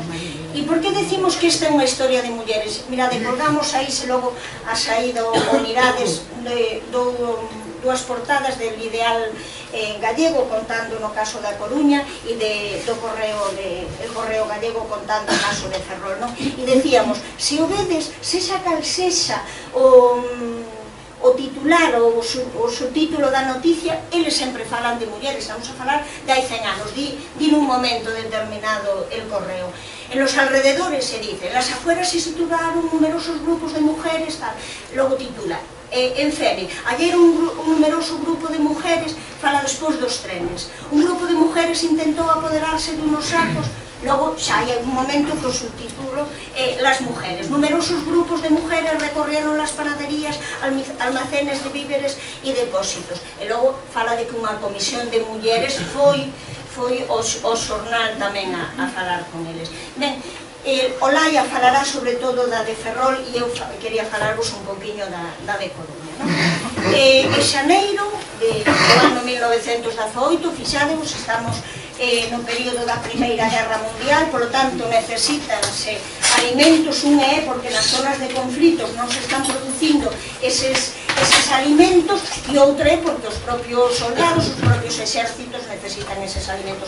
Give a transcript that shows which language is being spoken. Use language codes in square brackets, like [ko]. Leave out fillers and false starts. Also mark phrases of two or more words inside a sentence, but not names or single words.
[gl] E por que decimos que esta é unha historia de mulleres? Mirade, colgamos aí, se logo a saída o mirades dúas portadas del Ideal Gallego contando no caso da Coruña e do Correo Gallego contando o caso de Ferrol, non? E decíamos, se o vedes, sexa cal sexa o titular ou o subtítulo da noticia, eles sempre falan de mulleres, vamos a falar de hai 100 anos, di nun momento determinado el Correo. [es] En los alrededores se dice, las afueras se situaron numerosos grupos de mujeres, tal, [gl] logo titula, [es] en Fene, ayer un numeroso grupo de mujeres, [gl] fala despois dos trenes, [es] un grupo de mujeres [gl] intentou apoderarse [es] de unos sacos, [gl] logo xa hai un momento que o subtítulo [es] las mujeres, numerosos grupos de mujeres recorrieron las panaderías, almacenes de víveres [gl] e depósitos, e logo fala de que unha comisión de mulleres foi o xornal tamén a falar con eles. Ben, Olaya falará sobre todo da de Ferrol e eu quería falarvos un poquinho da de Coruña, non? En xaneiro do ano 1918, fixadevos, estamos no período da Primeira Guerra Mundial, polo tanto necesítanse alimentos, un é porque nas zonas de conflitos non se están producindo eses alimentos e outra é porque os propios soldados, os propios exércitos necesitan eses alimentos.